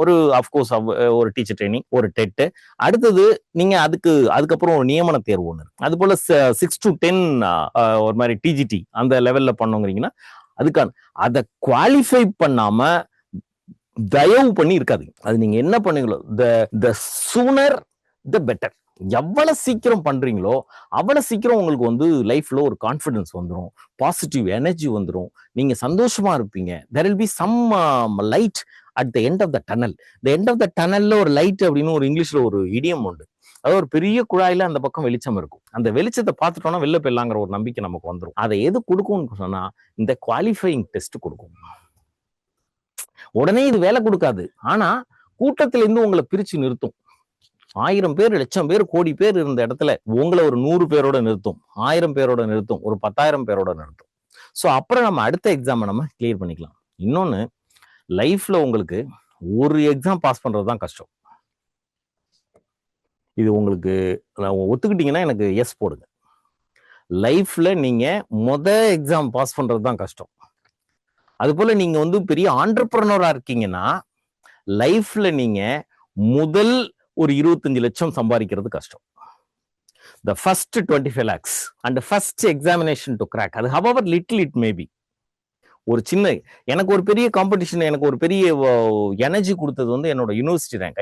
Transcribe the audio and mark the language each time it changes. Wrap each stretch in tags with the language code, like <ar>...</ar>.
<ta>ஒரு அஃப்கோர்ஸ் ஒரு teacher training, ஒரு டெட். அடுத்தது நீங்க அதுக்கப்புறம் ஒரு நியமன தேர்வு ஒன்று, அது போல 6 to 10 ஒரு மாதிரி டிஜிடி அந்த லெவல்ல பண்ணுங்கிறீங்கன்னா அதுக்கான அதை குவாலிஃபை பண்ணாம தயவு பண்ணி இருக்காது. அது நீங்க என்ன பண்ணீங்களோ</ta> <en>The sooner the better.</en> <ta>எவ்வளவு சீக்கிரம் பண்றீங்களோ அவ்வளவு சீக்கிரம் உங்களுக்கு வந்து லைஃப்ல ஒரு கான்ஃபிடன்ஸ் வந்துடும், பாசிட்டிவ் எனர்ஜி வந்துடும், நீங்க சந்தோஷமா இருப்பீங்க.</ta> <en>there will be some light at the end of the tunnel. the end of the tunnel</en> <ta>ல ஒரு லைட் அப்படின்னு ஒரு இங்கிலீஷ்ல ஒரு இடியம் உண்டு. அதாவது ஒரு பெரிய குழாயில அந்த பக்கம் வெளிச்சம் இருக்கும். அந்த வெளிச்சத்தை பார்த்துட்டோம்னா வெளில போயிடலாங்கிற ஒரு நம்பிக்கை நமக்கு வந்துடும். அதை எது கொடுக்கும்னு சொன்னா இந்த குவாலிஃபையிங் டெஸ்ட் கொடுக்கும். உடனே இது வேலை கொடுக்காது, ஆனா கூட்டத்துல இருந்து உங்களை பிரிச்சு நிறுத்தும். 1000 பேர், 1,00,000 பேர், கோடி பேர் இருந்த இடத்துல உங்களை ஒரு 100 பேரோட நிறுத்தும், 1000 பேரோட நிறுத்தும், ஒரு 10,000 பேரோட நிறுத்தும். ஸோ அப்புறம் நம்ம அடுத்த எக்ஸாமை நம்ம கிளியர் பண்ணிக்கலாம். இன்னொன்னு, லைஃப்ல உங்களுக்கு ஒரு எக்ஸாம் பாஸ் பண்றது தான் கஷ்டம். இது உங்களுக்கு ஒத்துக்கிட்டீங்கன்னா எனக்கு எஸ் போடுங்க. லைஃப்ல நீங்க எக்ஸாம் பாஸ் பண்றது தான் கஷ்டம். அது போல நீங்க வந்து பெரிய ஆண்டர்பிரனரா இருக்கீங்கன்னா லைஃப்ல நீங்க முதல் ஒரு 25 லட்சம் சம்பாதிக்கிறது கஷ்டம்.</ta> <en>The first 25 lakhs and the first examination to crack, அது however little it may be.</en> <ta>ஒரு சின்ன, எனக்கு ஒரு பெரிய காம்படிஷன், எனக்கு ஒரு பெரிய எனர்ஜி கொடுத்தது வந்து என்னோட யூனிவர்சிட்டி ரேங்க்.</ta>